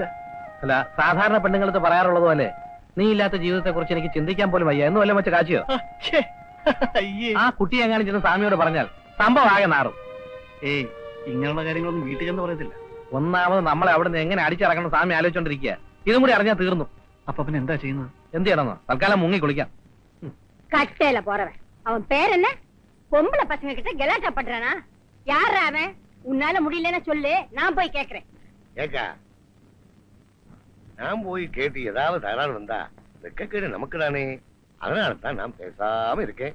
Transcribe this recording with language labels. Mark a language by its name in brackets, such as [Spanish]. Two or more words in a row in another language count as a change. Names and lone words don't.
[Malayalam] അല്ല, സാധാരണ പെണ്ണുങ്ങൾക്ക് പറയാറുള്ളത് പോലെ നീ ഇല്ലാത്ത ജീവിതത്തെ കുറിച്ച് എനിക്ക് ചിന്തിക്കാൻ പോലും വയ്യ എന്ന് വല്ലതും വെച്ച് കാച്ചിയോ? ആ കുട്ടി എങ്ങാനും ചെന്ന് സ്വാമിയോട് പറഞ്ഞാൽ സംഭവം ആകെ നാറും. ഏയ്, ഇങ്ങനെയുള്ള കാര്യങ്ങളൊന്നും വീട്ടിൽ ചെന്ന് പറയത്തില്ല. ഒന്നാമത് നമ്മളെ അവിടെ നിന്ന് എങ്ങനെ അടിച്ചിറക്കണം സ്വാമി ആലോചിച്ചോണ്ടിരിക്കുക. ഇതും കൂടി അറിഞ്ഞാൽ തീർന്നു. അപ്പൊ പിന്നെ എന്താ ചെയ്യുന്നത്? എന്ത് ചെയ്യണമെന്നോ? തൽക്കാലം മുങ്ങി കുളിക്കാം. [Tamil] கட்டையில போறவன் அவன் பேர் என்ன? பொம்பளை பசங்க கிட்ட கலாட்டா பண்றானா? யாரா அவன்? உன்னால முடியலன்னு சொல்லு, நான் போய் கேக்குறேன். ஏக்கா, நான் போய் கேட்டு ஏதாவது தகராறு வந்தா வெக்கக்கேடு நமக்கு தானே. அதனால தான் நான் பேசாம இருக்கேன்.